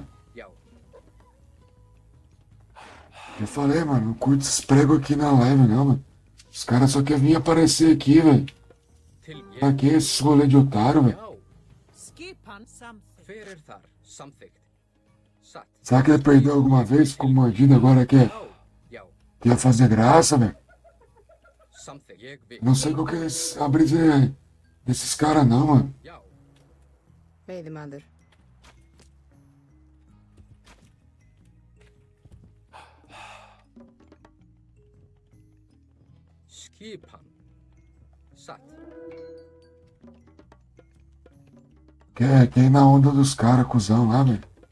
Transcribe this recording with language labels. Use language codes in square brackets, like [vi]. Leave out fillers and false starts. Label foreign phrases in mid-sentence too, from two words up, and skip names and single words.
[is] Já. [pt] Eu falei, mano, não curto esses pregos aqui na live, não, mano. Os caras só querem vir aparecer aqui, velho. [is] Til [pt] Pra [is] ég. [pt] que esse rolê de otário, velho? [is] Já. Skipan samþykkt. Hver er þar? Samþykkt. Satt. [pt] Será que ele perdeu alguma vez? Ficou mordido agora quer, [is] Já. Já. [pt] quer fazer graça, velho? [is] Samþykkt. Ég vil. [pt] Não sei qual que é a brisa desses caras, não, mano. [is] Já. Veiðimaður. Skipan. Satt. [pt] Quer ir na onda dos caras, cuzão lá, velho.